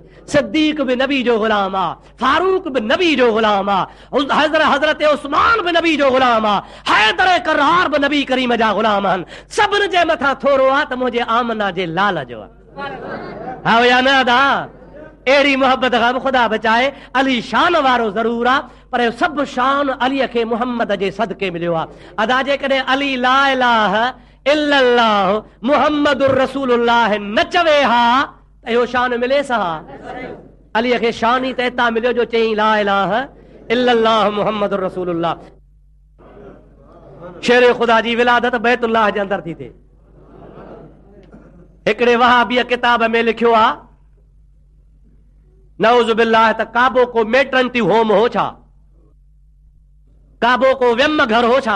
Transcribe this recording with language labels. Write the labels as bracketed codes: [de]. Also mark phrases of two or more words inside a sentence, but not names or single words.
[sd] सिद्दीक़ भी नबी जो ग़ुलाम आहे, फारूक भी नबी जो ग़ुलाम आहे, हज़रत उस्मान भी नबी जो ग़ुलाम आहे, हैदर करार भी नबी करीम जा ग़ुलाम आहिनि। सभिनि जे मथां थोरो आहे त मुंहिंजे आमना जे लाल जो आहे। हा या न अदा? अहिड़ी मोहब्बत खां बि ख़ुदा बचाए। अली शान वारो ज़रूर आहे, पर सभु शान अलीअ खे मुहम्मद जे सदके मिलियो आहे। अदा जेकॾहिं अली [ar] لا إله إلا الله محمد رسول الله [sd] न चवे हा त इहो शान मिले सा? अलीअ खे शान ई त हितां मिलियो जो चई [ar] لا إله إلا الله محمد رسول الله. [sd] शेर ख़ुदा जी विलादत बैतुल्लाह जे अंदर थी थिए। हिकिड़े वहाबीअ किताब में लिखियो आहे [ar] نعوذ بالله [sd] त काबो को [en] maternity home [sd] हो छा, काबो को व्यम घर हो छा?